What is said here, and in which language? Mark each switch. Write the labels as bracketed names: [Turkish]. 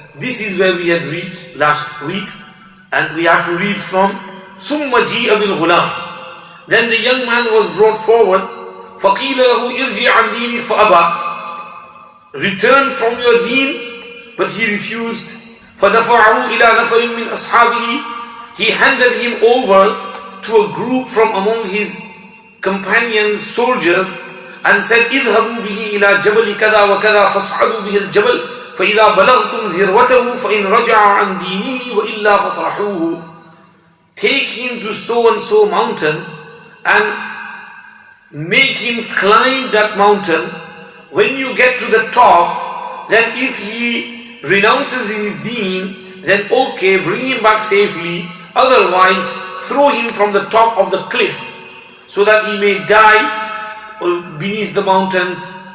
[English] This is where we had reached last week, and we have to read from [Arabic] ثُمَّ جِيءَ بِالْغُلَامِ. [English] Then the young man was brought forward. [Arabic] فَقِيلَ لَهُ إِرْجِعْ عَنْ دِينِكَ فَأَبَى. [English] Return from your deen, but he refused. [Arabic] فَدَفَعَهُ إِلَى نَفَرٍ مِّنْ أَصْحَابِهِ. [English] He handed him over to a group from among his companions, soldiers, and said, [Arabic] اذهبوا به إلى جبل كذا وكذا فاصعدوا به الجبل فإذا بلغتم ذروته فإن رجع عن دينه وإلا فاطرحوه. [English] Take him to so and so mountain and make him climb that mountain. When you get to the top, then if he renounces his deen, then okay, bring him back safely. Otherwise, throw him from the top of the cliff so that he may die beneath the mountains.